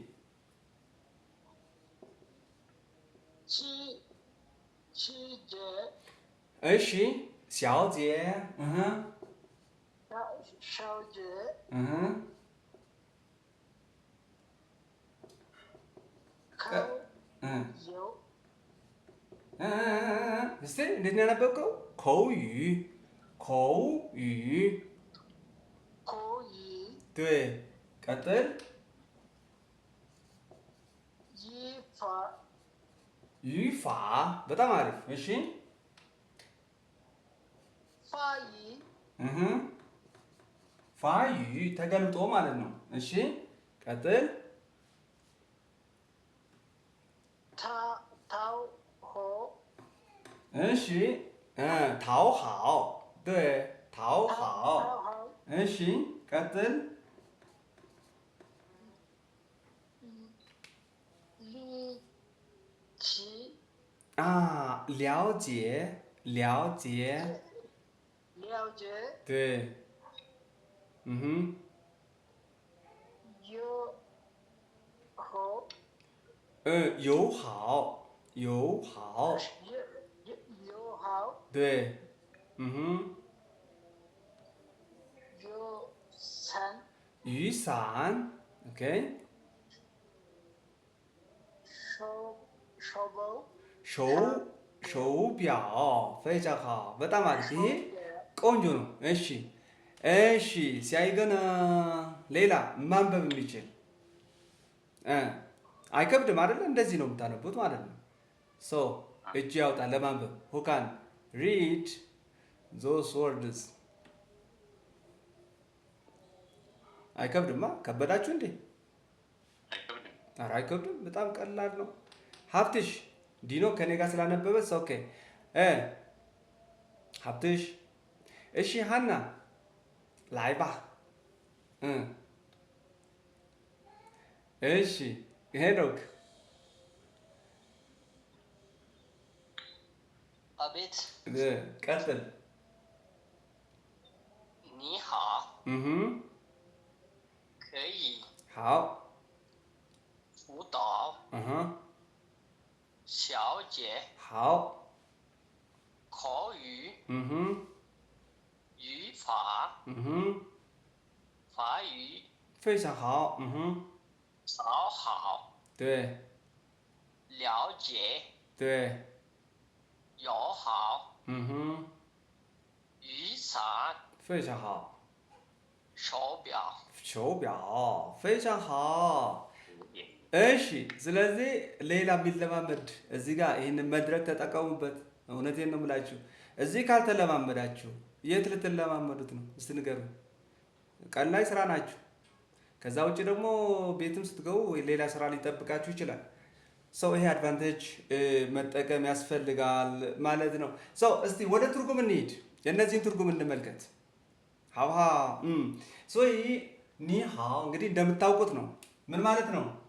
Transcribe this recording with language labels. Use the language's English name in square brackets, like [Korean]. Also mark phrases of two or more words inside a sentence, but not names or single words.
[Amharic] እሺ 小姐 እስቲ እንዴት ነው ያነበብከው? [Chinese] 口语对 [Amharic] ቀጥል语法 በጣም አሪፍ እሺ 法语 ተገልጦ ማለት ነው እሺ ቀጥል እሺ [Chinese] 讨好对讨好 [Amharic] እሺ ቀጥል [Chinese] 了解对友好对雨伞 OK 手表非常好 [Amharic] በጣም አሪፍ ይሄ ቆንጆ ነው እሺ ሲያይገና ሌላ ማንበብ የሚችል አይከብድም አይደለ እንደዚህ ነው የምታነቡት ማለት ነው ሶ እጅ ያውጣ ለማንበብ [English] who can read those words [Amharic] አይከብድማ ከበዳችሁ እንዴ ኧረ አይከብድም በጣም ቀላል ነው ሀብትሽ ዲኖ ከኔ ጋር ስላነበበስ ኦኬ ሀብትሽ እሺ ሀና ላይባ እሺ ሄኖክ አቤት ቀጥል [Chinese] 你好可以好辅导小姐好口语语法法语非常好讨好对了解对友好雨伞非常好手表非常好 [Amharic] እሺ ስለዚህ ሌላ የሚለማመድ እዚህ ጋር ይህንን መድረክ ተጠቀሙበት እውነቴን ነው የምላችሁ እዚህ ካልተለማመዳችሁ የት ልትለማመዱት ነው እስቲ ንገሩ ቀን ላይ ስራ ናችሁ ከዛ ውጭ ደግሞ ቤትም ስትገቡ ሌላ ስራ ሊጠብቃችሁ ይችላል። ሰው ይሄ አድቫንቴጅ መጠቀም ያስፈልጋል ማለት ነው። ሰው እስቲ ወደ ትርጉም እንሂድ። የእነዚህን ትርጉም እንመልከት። ሀውሃ ይህ ኒሃው እንግዲህ እንደምታውቁት ነው። ምን ማለት ነው?